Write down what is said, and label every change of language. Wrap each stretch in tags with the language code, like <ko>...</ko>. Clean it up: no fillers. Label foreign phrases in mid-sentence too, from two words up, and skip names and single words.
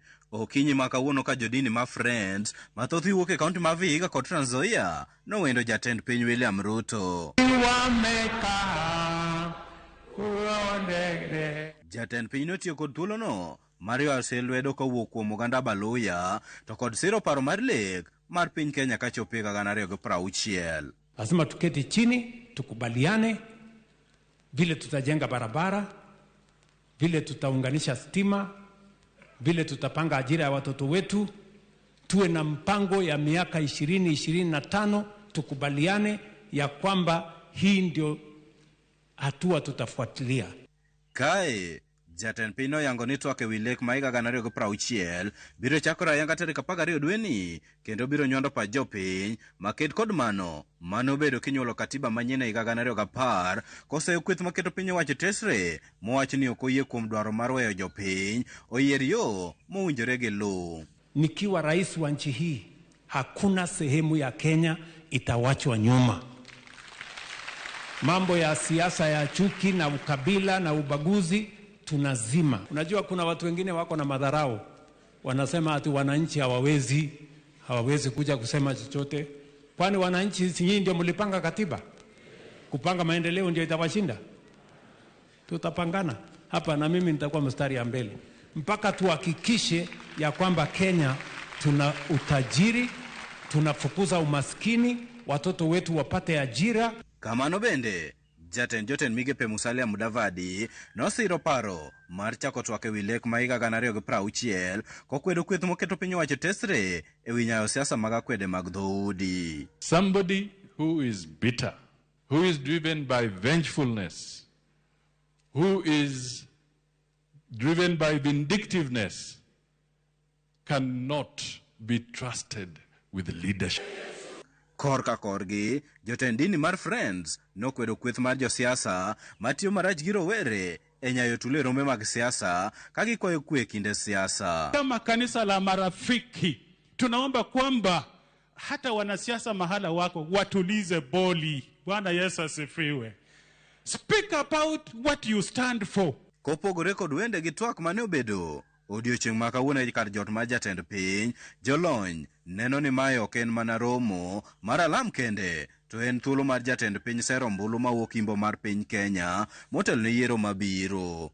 <luo>Okinyi ma kawuono ka jodini ma Friends mathoth iwuok e kaunti ma Vihiga kod Trans Nzoia nowendo jatend piny William Ruto. Jatend piny notiyo kod thuolono Mario Aselwedo kawuok kuom oganda Baluya to kod siro paro mar lek mar piny Kenya kachopo 2060.</luo> <sw>Lazima tuketi chini tukubaliane vile tutajenga barabara, vile tutaunganisha stima, vile tutapanga ajira ya watoto wetu, tuwe na mpango ya miaka 20-25, tukubaliane ya kwamba hii ndio hatua tutafuatilia.</sw> <luo>Kae jatend piny noyango ni twak ewi lek ma 2060 biro chakore ayanga tarik 12 dweni kendo biro nyondo pa jopiny maked kod mano obedo kinyuolo katiba manyien e 2010 koseyo kweth maketo piny owacho tesre mowach ni ok oyie kuom dwaro mar weyo jopiny oyier yo mowinjore gi luw.</luo> <sw>Nikiwa rais wa nchi hii, hakuna sehemu ya Kenya itawachwa nyuma. Mambo ya siasa ya chuki na ukabila na ubaguzi tunazima. Unajua kuna watu wengine wako na madharau, wanasema ati wananchi hawawezi kuja kusema chochote. Kwani wananchi si nyinyi ndio mlipanga katiba? Kupanga maendeleo ndio itawashinda? Tutapangana hapa na mimi nitakuwa mstari ya mbele mpaka tuhakikishe ya kwamba Kenya tuna utajiri, tunafukuza umaskini, watoto wetu wapate ajira.</sw> <luo>Kamano bende Jatend joten migepe Musalia Mudavadi nosiro paro mar chako twak ewi lek ma higa 2060 kokwedo kweth moketo piny owacho tesre ewi nyayo siasa mag akwede mag dhoudi.</luo> <en>Somebody who is bitter, who is driven by vengefulness, who is driven by vindictiveness cannot be trusted with leadership.</en> <luo>Kor ka korgi, jotend dini mar Friends nokwedo kweth mar josiasa matiyo marach gi rowere e nyayo tulo rombe mag siasa ka gikwayo kwe kinde siasa.</luo> <sw>Kama kanisa la Marafiki tunaomba kwamba hata wanasiasa mahala wako watulize boli. Bwana Yesu asifiwe.</sw> <en>Speak about what you stand for.</en> <luo>Kopogore kod wende gi twak mane obedo odiochieng' ma kawuono e kar jot mar jatend piny, jolony neno ni mae ok en mana romo mar alam kende, to en thuolo mar jatend piny sero ombulu mawuok Imbo mar piny Kenya motel ne yiero mabiro.</luo>